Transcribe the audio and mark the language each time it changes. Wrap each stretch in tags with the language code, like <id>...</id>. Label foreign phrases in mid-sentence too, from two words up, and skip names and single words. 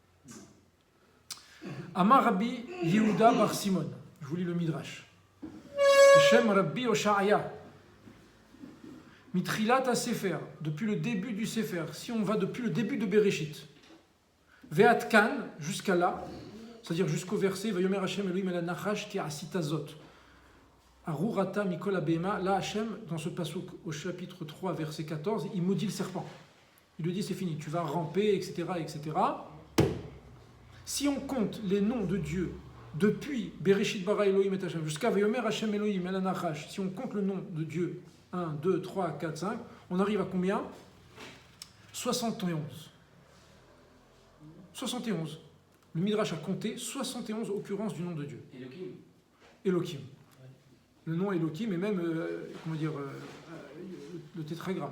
<he>אמר רבי יהודה בר סימון.</he> <fr>Je vous lis le midrash.</fr> <he>שם רבי אושעיא. מתחילת ספר,</he> <fr>depuis le début du Sefer, si on va depuis le début de Bereshit,</fr> <he>ועד כאן,</he> <fr>jusqu'à là, c'est-à-dire jusqu'au verset</fr> <he>ויאמר השם אלוהים אל הנחש כי עשית זאת. ארור אתה מכל הבהמה,</he> <fr>là Hashem, dans ce pasuk au chapitre 3, verset 14, il maudit le serpent. Il lui dit c'est fini, tu vas ramper, etc., etc. Si on compte les noms de Dieu depuis</fr> <he>בראשית ברא אלוהים</he> <fr>et Hashem jusqu'à</fr> <he>ויאמר השם אלוהים אל הנחש,</he> <fr>si on compte le nom de Dieu 1, 2, 3, 4, 5, on arrive à combien? 71. 71. Le Midrash a compté 71 occurrences du nom de Dieu. Elohim. Le nom Elohim et même, le tétragramme.</fr>